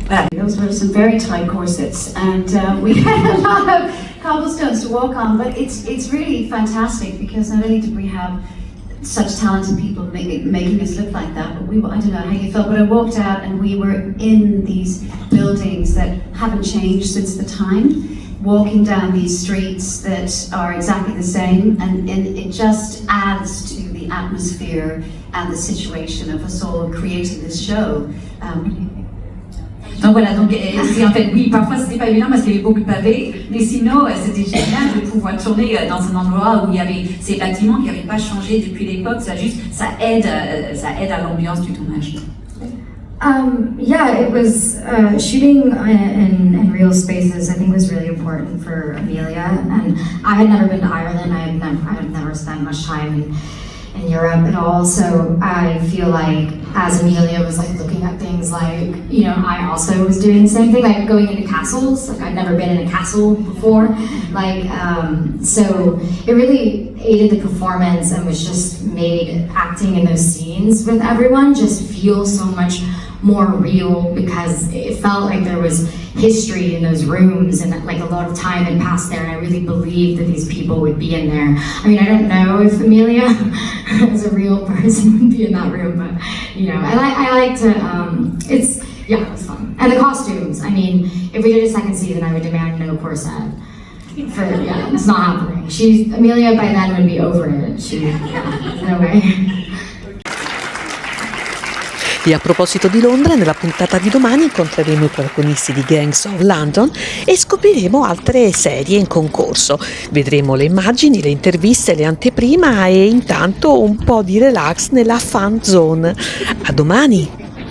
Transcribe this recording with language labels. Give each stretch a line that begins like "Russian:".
English: Those were some very tight corsets, and we had a lot of cobblestones to walk on, but it's really fantastic because not only did we have such talented people making us look like that, but I don't know how you felt, but I walked out and we were in these buildings that haven't changed since the time, walking down these streets that are exactly the same, and it just adds to the atmosphere and the situation of us all creating this show.
French: Donc voilà, donc c'est en fait, oui, parfois c'était pas évident parce qu'il y avait beaucoup de pavés, mais sinon c'était génial de pouvoir tourner dans un endroit où il y avait ces bâtiments qui n'avaient pas changé depuis l'époque. Ça aide à l'ambiance du tournage.
English: Yeah, it was shooting in real spaces. I think was really important for Amelia, and I had never been to Ireland. I had never spent much time in Europe at all, so I feel like as Amelia was like looking at things, like, you know, I also was doing the same thing, like going into castles. Like I'd never been in a castle before, like so it really aided the performance and was just made acting in those scenes with everyone just feel so much more real, because it felt like there was history in those rooms and like a lot of time had passed there, and I really believed that these people would be in there. I mean, I don't know if Amelia as a real person would be in that room, but you know, I like to it was fun. And the costumes, I mean, if we did a second season, I would demand no corset. It's not happening. Amelia by then would be over it. No way.
Italian: E a proposito di Londra, nella puntata di domani incontreremo i protagonisti di Gangs of London e scopriremo altre serie in concorso. Vedremo le immagini, le interviste, le anteprima e intanto un po' di relax nella fan zone. A domani!